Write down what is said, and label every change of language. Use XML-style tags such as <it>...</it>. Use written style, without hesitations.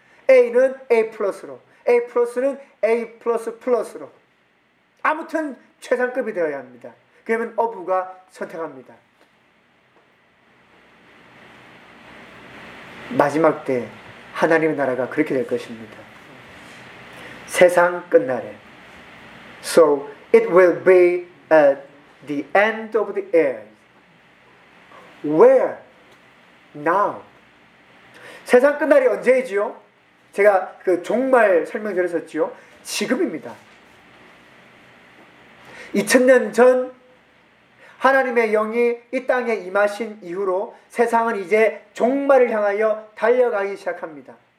<ko>A는 A+로, A+는 A++로. 아무튼 최상급이 되어야 합니다. 그러면 어부가 선택합니다. 마지막 때 하나님의 나라가 그렇게 될 것입니다. 세상 끝날에.</ko> <en>So it will be at the end of the age. Where? Now.</en> <ko>세상 끝날이 언제이지요? 제가 그 종말 설명드렸었지요? 지금입니다. 2000년 전 하나님의 영이 이 땅에 임하신 이후로 세상은 이제 종말을 향하여 달려가기 시작합니다.</ko>